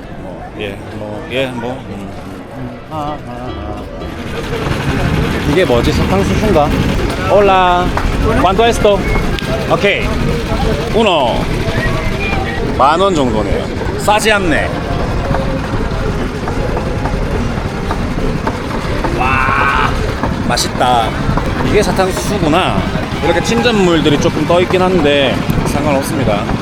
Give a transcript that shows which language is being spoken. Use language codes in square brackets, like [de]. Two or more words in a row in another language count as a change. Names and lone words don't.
[ko] 이게 뭐지? 사탕수수인가? [es] Hola. ¿Cuánto esto? [ko] 오케이. uno. 10,000원 정도네요. 싸지 않네. 와, 맛있다. 이게 사탕수수구나. 이렇게 침전물들이 조금 떠 있긴 한데 상관없습니다.